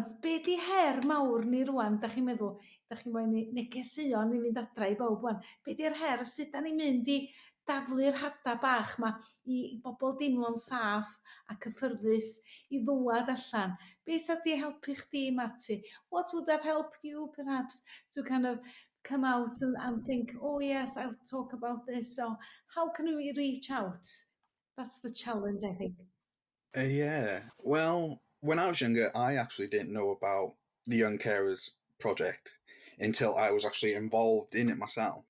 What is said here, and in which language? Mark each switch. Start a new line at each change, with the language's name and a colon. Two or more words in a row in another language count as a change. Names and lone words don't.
Welsh: Be di her mawr ni rwan? Da chi'n meddwl, da chi'n moyn negesuon i fynd adra i bawb rwan. Be di'r her? Sut da ni'n mynd i daflu'r hada bach yma i bobl deimlo'n saff a cyffyrddus i ddwad allan? Be sa ti helpu chdi, Marti?
English: What would have helped you perhaps to kind of come out and think, oh yes, I'll talk about this. So how can we reach out? That's the challenge, I think. Yeah. Well, when I was younger, I actually didn't know about the Young Carers project until I was actually involved in it myself.